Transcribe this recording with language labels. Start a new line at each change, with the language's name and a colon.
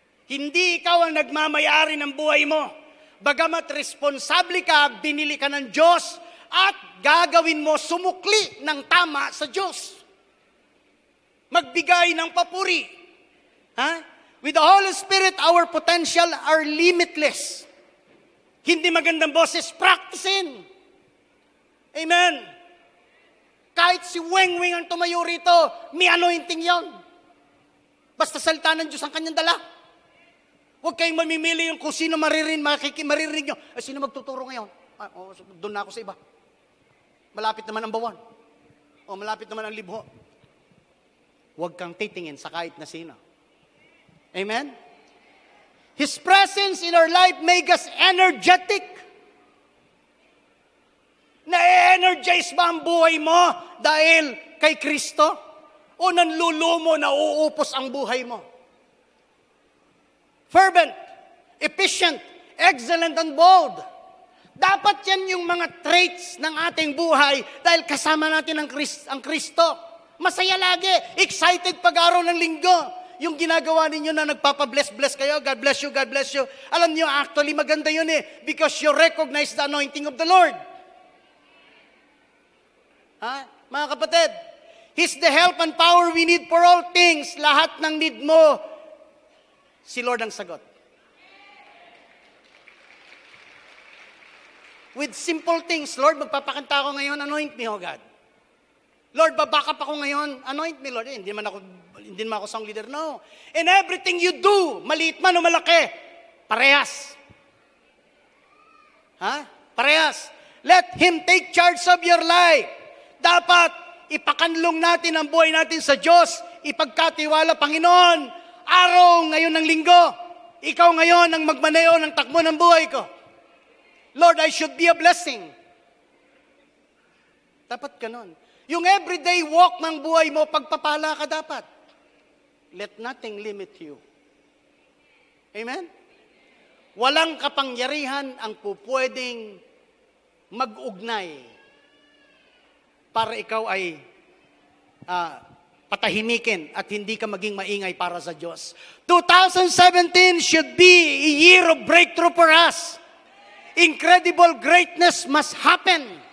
Filipino: Hindi ikaw ang nagmamayari ng buhay mo. Bagamat responsable ka, binili ka ng Diyos, at gagawin mo sumukli ng tama sa Diyos. Magbigay ng papuri.
English: With the Holy Spirit, our potential are limitless.
Filipino: Hindi magandang boses, practicein. Amen. Kahit si Weng-Weng ang tumayo rito, may anointing yon. Basta salita ng Diyos ang kanyang dala. Huwag kayong mamimili yung kung sino maririnig nyo. Sino magtuturo ngayon? Doon na ako sa iba. Malapit naman ang bawan. O malapit naman ang libho. Huwag kang titingin sa kahit na sino. Amen?
English: His presence in our life make us energetic.
Filipino: Na-energize ba ang buhay mo dahil kay Kristo? O nanlulumo na uupos ang buhay mo?
English: Fervent, efficient, excellent, and bold.
Filipino: Dapat yan yung mga traits ng ating buhay dahil kasama natin ang Kristo. Masaya lagi, excited pag-araw ng linggo. Yung ginagawa ninyo na nagpapabless-bless kayo,
English: God bless you, God bless you.
Filipino: Alam niyo,
English: actually
Filipino: maganda yun
English: because you recognize the anointing of the Lord.
Filipino: Mga kapatid,
English: He's the help and power we need for all things.
Filipino: Lahat ng need mo, si Lord ang sagot.
English: With simple things, Lord,
Filipino: magpapakanta ako ngayon,
English: anoint me, oh God.
Filipino: Lord, babackup ako ngayon,
English: anoint me,
Filipino: Lord. Hindi naman ako song leader, no.
English: In everything you do,
Filipino: maliit man o malaki, parehas. Parehas.
English: Let Him take charge of your life.
Filipino: Dapat ipakanlong natin ang buhay natin sa Diyos, ipagkatiwala, Panginoon, araw ngayon ng linggo, ikaw ngayon ang magmaneho ng takbo ng buhay ko.
English: Lord, I should be a blessing.
Filipino: Dapat ganon. Yung everyday walk ng buhay mo, pagpapala ka dapat.
English: Let nothing limit you. Amen?
Filipino: Walang kapangyarihan ang pupwedeng mag-ugnay para ikaw ay patahimikin at hindi ka maging maingay para sa Diyos.
English: 2017 should be a year of breakthrough for us. Incredible greatness must happen.